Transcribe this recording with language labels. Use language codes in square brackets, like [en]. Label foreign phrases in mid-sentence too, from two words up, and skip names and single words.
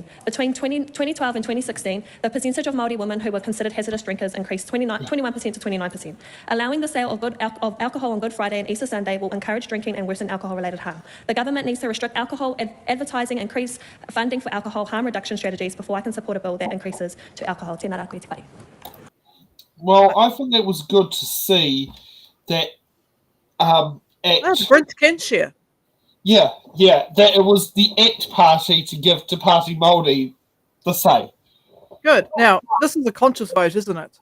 [en] Between 2012 and 2016, the percentage of Māori women who were considered hazardous drinkers increased 21% to 29%. Allowing the sale of alcohol on Good Friday and Easter Sunday will encourage drinking and worsen alcohol-related harm. The government needs to restrict alcohol advertising, increase funding for alcohol harm reduction strategies before I can support a bill that increases to alcohol. [mi] Tēnā rā koe te whare. [en] Well, I think that was good to see that Brent can share. Yeah, that it was the ACT party to give Te Pāti Māori the say. Good. Now, this is a conscious vote, isn't it?